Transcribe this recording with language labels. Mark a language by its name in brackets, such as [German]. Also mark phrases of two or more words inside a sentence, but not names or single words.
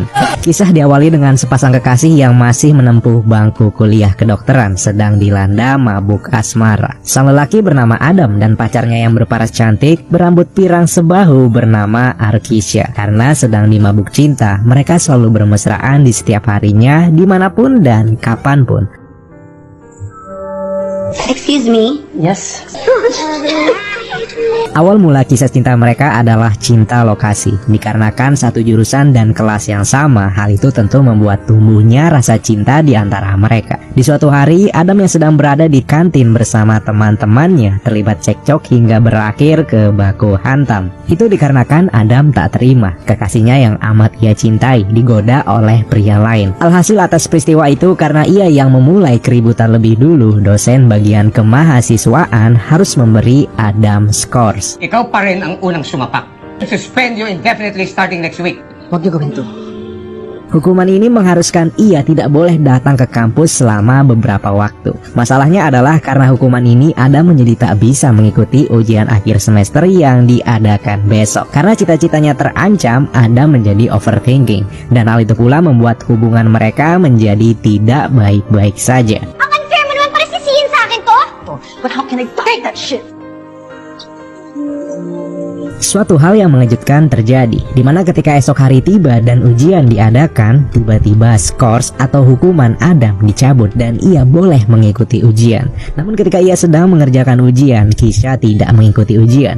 [Indonesian] Kisah diawali dengan sepasang kekasih yang masih menempuh bangku kuliah kedokteran sedang dilanda mabuk asmara. Sang lelaki bernama Adam dan pacarnya yang berparas cantik berambut pirang sebahu bernama Arkisha. Karena sedang dimabuk cinta, mereka selalu bermesraan di setiap harinya, dimanapun dan kapanpun. [English] Excuse me? Yes. [Indonesian] Awal mula kisah cinta mereka adalah cinta lokasi. Dikarenakan satu jurusan dan kelas yang sama, hal itu tentu membuat tumbuhnya rasa cinta di antara mereka. Di suatu hari, Adam yang sedang berada di kantin bersama teman-temannya terlibat cekcok hingga berakhir ke baku hantam. Itu dikarenakan Adam tak terima kekasihnya yang amat ia cintai digoda oleh pria lain. Alhasil atas peristiwa itu, karena ia yang memulai keributan lebih dulu, dosen bagian kemahasiswaan harus memberi Adam scores. [Filipino] Ikaw pa rin ang unang sumapak. [English] Suspend you indefinitely starting next week. [Filipino] Huwag niyo gawin to. [Indonesian] Hukuman ini mengharuskan ia tidak boleh datang ke kampus selama beberapa waktu. Masalahnya adalah karena hukuman ini Adam menjadi tak bisa mengikuti ujian akhir semester yang diadakan besok. Karena cita-citanya terancam, Adam menjadi overthinking. Dan hal itu pula membuat hubungan mereka menjadi tidak baik-baik saja. [Filipino] Ang unfair mo naman para sisihin sa akin to? [English] But how can I take that shit? [Indonesian] Suatu hal yang mengejutkan terjadi, di mana ketika esok hari tiba dan ujian diadakan, tiba-tiba skors atau hukuman Adam dicabut dan ia boleh mengikuti ujian. Namun ketika ia sedang mengerjakan ujian, Kisha tidak mengikuti ujian.